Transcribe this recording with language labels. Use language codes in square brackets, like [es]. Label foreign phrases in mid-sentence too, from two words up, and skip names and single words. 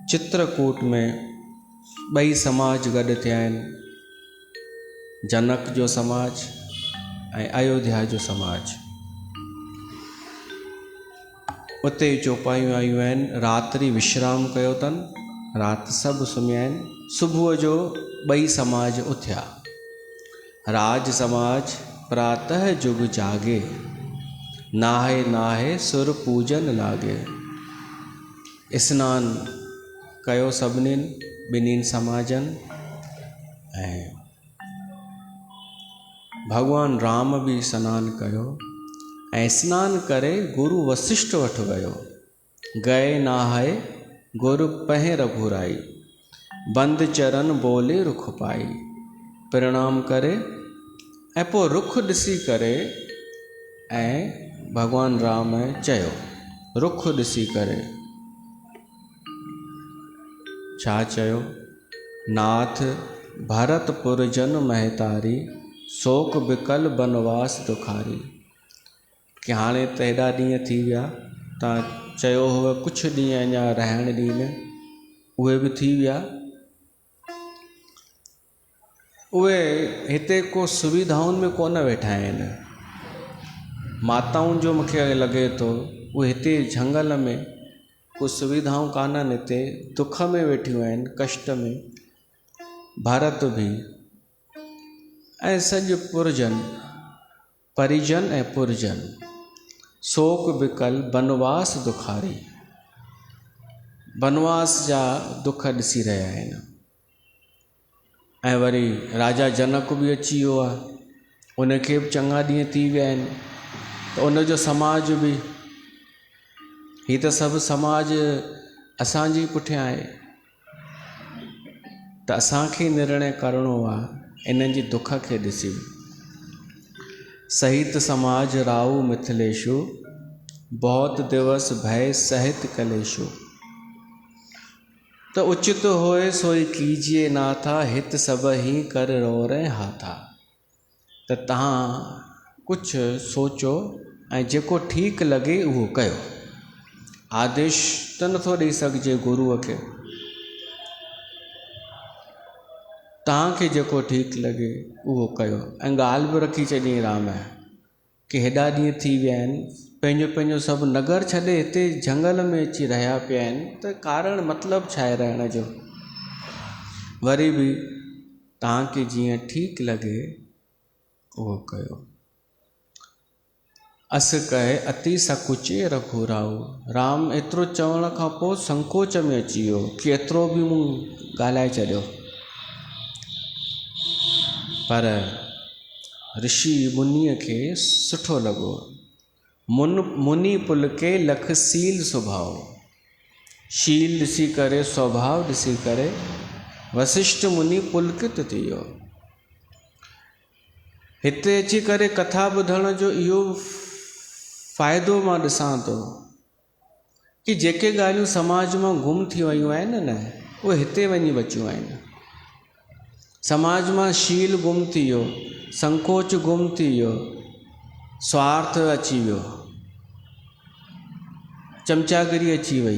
[sd] चित्रकूट में ॿई समाज गॾु थिया आहिनि, जनक जो समाज ऐं अयोध्या जो समाज। उते चौपायूं आयूं आहिनि, रात्रि विश्राम कयो अथनि, राति सभु सुम्हिया आहिनि। सुबुह जो ॿई समाज उथिया। [awa] राज समाज प्रातः जुग जागे, नाहे नाहे सुर पूजन लागे। [sd] स्नान कयो सभिनीनि ॿिन्हिनि समाजनि ऐं भगवान राम भी सनान कयो ऐं स्नान करे गुरु वशिष्ठ वटि वियो। [awa] गए नहाए गुरु पहें रघुराई, बंद चरण बोले रुख पाई। [sd] प्रणाम करे ऐं पोइ रुख ॾिसी करे ऐं भगवान राम चयो, रुख ॾिसी करे छा चयो? [awa] नाथ भरतपुर जन महतारी, शोक बिकल बनवास दुखारी। [sd] कि हाणे त हेॾा ॾींहं थी विया, तव्हां चयो हुओ कुझु ॾींहं अञा रहण ॾींहं, उहे बि थी विया। उहे हिते को सुविधाउनि में कोन वेठा आहिनि। माताउनि जो मूंखे लॻे थो उहे हिते झंगल में को सुविधाऊं कान्हनि, हिते दुख में वेठियूं आहिनि, कष्ट में। भरत भी ऐं सॼो पुरजन, परिजन ऐं पुरजन, [awa] शोक बिकल बनवास दुखारी, [sd] बनवास जा दुख ॾिसी रहिया आहिनि। ऐं वरी राजा जनक भी अची वियो आहे, उनखे बि चङा ॾींहं थी विया आहिनि। त उनजो समाज भी, हीअ त सभु समाज असांजे पुठियां आहे। त असांखे निर्णय करिणो आहे इन्हनि जी दुख खे ॾिसी। [awa] सहित समाज राऊ मिथिलेशु, बहुत दिवस भय सहित कलेशु। तो उचित होए सोई कीजिए नाथा, हित सब ही कर रो रहे हाथा। [sd] त तव्हां कुझु सोचो ऐं जेको ठीकु लॻे उहो कयो। आदेश त नथो ॾेई सघिजे गुरूअ खे। तव्हांखे जेको ठीकु लॻे उहो कयो। ऐं ॻाल्हि बि रखी चॾी राम कि हेॾा ॾींहं थी विया आहिनि, पंहिंजो पंहिंजो सभु नगर छॾे हिते झंगल में अची रहिया पिया आहिनि, त कारण मतिलबु छा आहे रहण जो? वरी बि तव्हांखे जीअं ठीकु लॻे उहो कयो। [awa] अस कहे अति सकुचे रघुराऊ। [sd] राम एतिरो चवण खां पोइ संकोच में अची वियो कि एतिरो बि मूं ॻाल्हाए छॾियो। पर ऋषि मुनीअ खे सुठो लॻो। [awa] मुनि पुल के लख सील स्वभाव। [sd] शील ॾिसी करे, स्वभाव ॾिसी करे वशिष्ठ मुनि पुलकित थी वियो। हिते अची करे कथा ॿुधण जो इहो फ़ाइदो मां ॾिसां थो कि जेके ॻाल्हियूं समाज मां गुम थी वियूं आहिनि न, उहे हिते वञी बचियूं आहिनि। समाज मां शील गुम थी वियो, संकोच गुम थी वियो, स्वार्थ अची वियो, चमचागिरी अची वई।